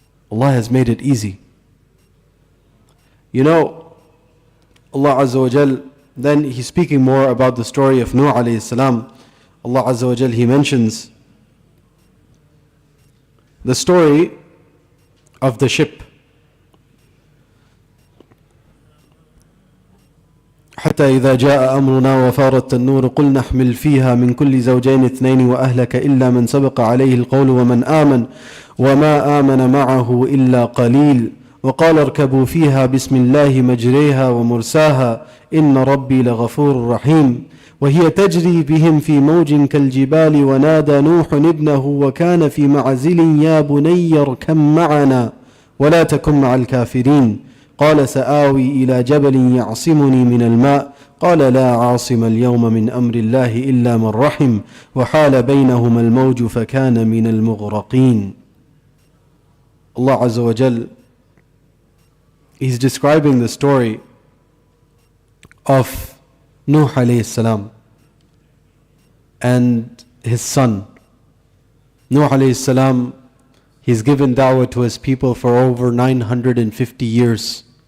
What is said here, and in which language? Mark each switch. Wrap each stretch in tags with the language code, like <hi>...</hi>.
<en>Allah has made it easy. Allah Azza wa Jal, then He's speaking more about the story of Nuh alayhi salam. Allah Azza wa Jal, He mentions the story of the ship.</en> <ar>حتى إذا جاء أمرنا وفارت النور قلنا احمل فيها من كل زوجين اثنين وأهلك إلا من سبق عليه القول ومن آمن وما آمن معه إلا قليل وقال اركبوا فيها بسم الله مجريها ومرساها إن ربي لغفور رحيم وهي تجري بهم في موج كالجبال ونادى نوح ابنه وكان في معزل يا بني اركب معنا ولا تكن مع الكافرين قال سآوي إلى جبل يعصمني من الماء قال لا عاصم اليوم من أمر الله إلا من رحم وحال بينهما الموج فكان من المغرقين.</ar> <en>Allah Azza wa Jal, He's describing the story of Nuh alayhi salam and his son. Nuh alayhi salam, he's given da'wah to his people for over 950 years.</en>